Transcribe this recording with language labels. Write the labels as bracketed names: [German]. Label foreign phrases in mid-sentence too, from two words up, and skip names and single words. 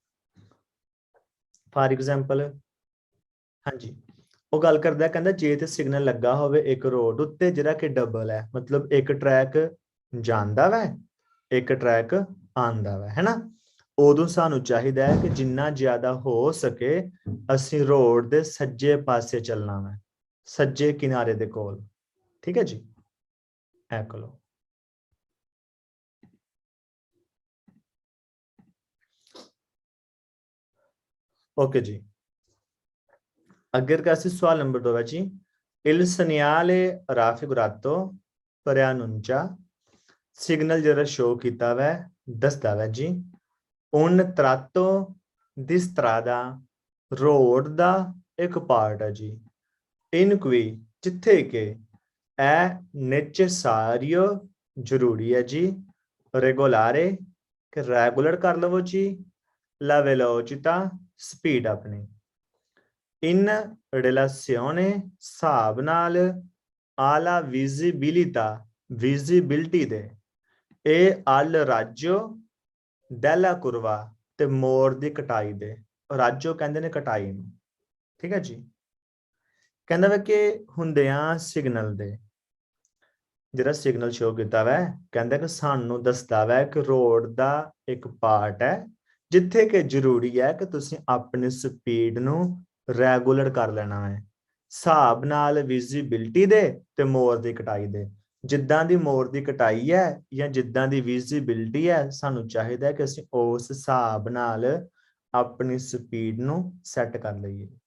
[Punjabi] ਫਾਰ ਐਗਜ਼ਾਮਪਲ ਹਾਂਜੀ ਉਹ ਗੱਲ ਕਰਦਾ ਕਹਿੰਦਾ ਜੇ ਤੇ ਸਿਗਨਲ ਲੱਗਾ ਹੋਵੇ ਇੱਕ ਰੋਡ ਉੱਤੇ ਜਿਹੜਾ ਕਿ ਡਬਲ ਹੈ ਮਤਲਬ ਇੱਕ ਟਰੈਕ ਜਾਂਦਾ ਵੈ ਇੱਕ ਟਰੈਕ ਆਂਦਾ ਵੈ ਹੈਨਾ ਉਦੋਂ ਸਾਨੂੰ ਚਾਹੀਦਾ ਹੈ ਕਿ ਜਿੰਨਾ ਜ਼ਿਆਦਾ ਹੋ ਸਕੇ ਅਸੀਂ ਰੋਡ ਦੇ ਸੱਜੇ ਪਾਸੇ ਚੱਲਣਾ ਵੈ ਸੱਜੇ ਕਿਨਾਰੇ ਦੇ ਕੋਲ ਠੀਕ ਹੈ ਜੀ ਐ ਕਰੋ ਓਕੇ ਜੀ ਅੱਗੇ ਅਸੀਂ ਸਵਾਲ ਨੰਬਰ 2 ਹੈ ਜੀ [Italian] il segnale raffigurato preannuncia [Punjabi] ਸਿਗਨਲ ਜਿਹੜਾ ਸ਼ੋ ਕੀਤਾ ਵੈ ਦੱਸਦਾ ਵੈ ਜੀ [Italian] un tratto di strada [Punjabi] ਰੋਡ ਦਾ ਇੱਕ ਪਾਰਟ ਹੈ ਜੀ [Italian] in cui [Punjabi] ਜਿੱਥੇ ਕਿ è necessario ਜ਼ਰੂਰੀ ਹੈ ਜੀ regolare ਕਿ ਰੈਗੂਲਰ ਕਰ ਲਵੋ ਜੀ [Italian] la velocità [Punjabi] ਸਪੀਡ ਆਪਣੀ [Italian] in relazione [Punjabi] ਹਿਸਾਬ ਨਾਲ [Italian] alla visibilità [Punjabi] visibility ਦੇ ਇਹ [Italian] al raggio della curva [Punjabi] ਤੇ ਮੋੜ ਦੀ ਕਟਾਈ ਦੇ ਰਾਜੋ ਕਹਿੰਦੇ ਨੇ ਕਟਾਈ ਨੂੰ ਠੀਕ ਹੈ ਜੀ ਕਹਿੰਦਾ ਵਾ ਕਿ ਹੁੰਦਿਆਂ ਸਿਗਨਲ ਦੇ ਜਿਹੜਾ ਸਿਗਨਲ ਸ਼ੋ ਕੀਤਾ ਵਾ ਕਹਿੰਦਾ ਕਿ ਸਾਨੂੰ ਦੱਸਦਾ ਵਾ ਕਿ ਰੋਡ ਦਾ ਇੱਕ ਪਾਰਟ ਹੈ ਜਿੱਥੇ ਕਿ ਜ਼ਰੂਰੀ ਹੈ ਕਿ ਤੁਸੀਂ ਆਪਣੀ ਸਪੀਡ ਨੂੰ ਰੈਗੂਲਰ ਕਰ ਲੈਣਾ ਹੈ ਹਿਸਾਬ ਨਾਲ ਵਿਜ਼ਿਬਿਲਟੀ ਦੇ ਤੇ ਮੋਰ ਦੀ ਕਟਾਈ ਦੇ ਜਿੱਦਾਂ ਦੀ ਮੋਰ ਦੀ ਕਟਾਈ ਹੈ ਜਾਂ ਜਿੱਦਾਂ ਦੀ ਵਿਜ਼ਿਬਿਲਟੀ ਹੈ ਸਾਨੂੰ ਚਾਹੀਦਾ ਹੈ ਕਿ ਅਸੀਂ ਉਸ ਹਿਸਾਬ ਨਾਲ ਆਪਣੀ ਸਪੀਡ ਨੂੰ ਸੈੱਟ ਕਰ ਲਈਏ